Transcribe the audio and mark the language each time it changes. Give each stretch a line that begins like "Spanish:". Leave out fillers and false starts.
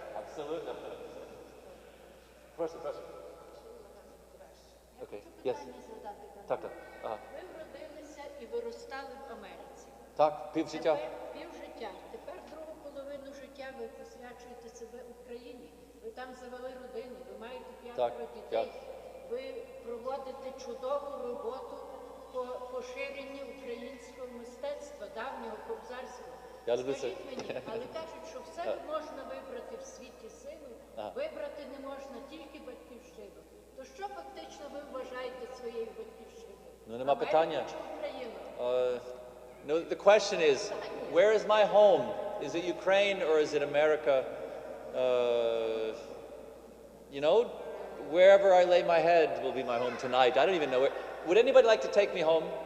English: Absolutely.
Ukrainian: Прошу.
English: Okay. Yes.
Ukrainian: Так, так. Ага. Ви вродилися і виростали в Америці. Так, півжиття. Півжиття. Тепер другу половину життя ви посвячуєте себе Україні. Ви там завели родину, ви маєте 5 дітей. Ви проводите чудову роботу по поширенні українського мистецтва, давнього кобзарського. Скажіть мені, але кажуть, що все можна вибрати в світі силу, вибрати не можна тільки батьківщину. То що фактично ви вважаєте своєю батьківщиною? Ну, нема питання. Америку чи Україну?
English: No, the question is, where is my home? Is it Ukraine or is it America? You know, wherever I lay my head will be my home tonight. I don't even know where. Would anybody like to take me home?